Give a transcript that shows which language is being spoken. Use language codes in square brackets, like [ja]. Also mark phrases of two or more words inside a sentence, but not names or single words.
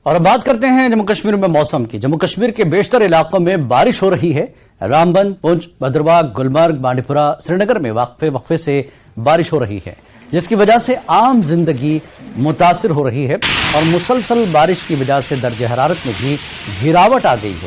[ur] اور اب بات کرتے ہیں جموں کشمیر میں موسم کی۔ جموں کشمیر کے بیشتر علاقوں میں بارش ہو رہی ہے۔ رامبن، پونچھ، بھدرواہ، گلمرگ، بانڈی پورہ، سری نگر میں وقفے سے بارش ہو رہی ہے، جس کی وجہ سے عام زندگی متاثر ہو رہی ہے اور مسلسل بارش کی وجہ سے درجہ حرارت میں بھی گراوٹ آ گئی ہے۔